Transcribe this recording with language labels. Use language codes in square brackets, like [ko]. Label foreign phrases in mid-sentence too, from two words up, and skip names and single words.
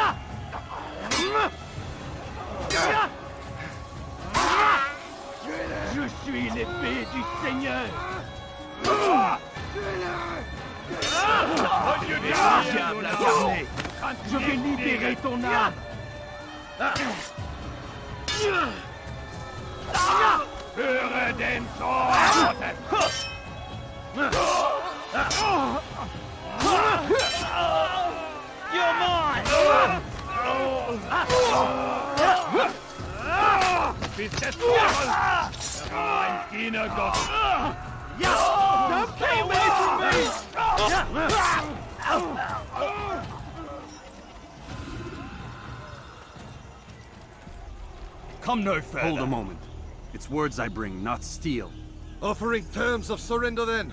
[fr] Je suis l'épée du Seigneur! Diable incarné! Je vais libérer ton âme! [de] Höre den Zorn! [en] You're mine! [de] Bist des Teufels! Ein Dienergott! [en] Stay away from me! Come no further. Hold a moment. It's words I bring, not steel. Offering terms of surrender then.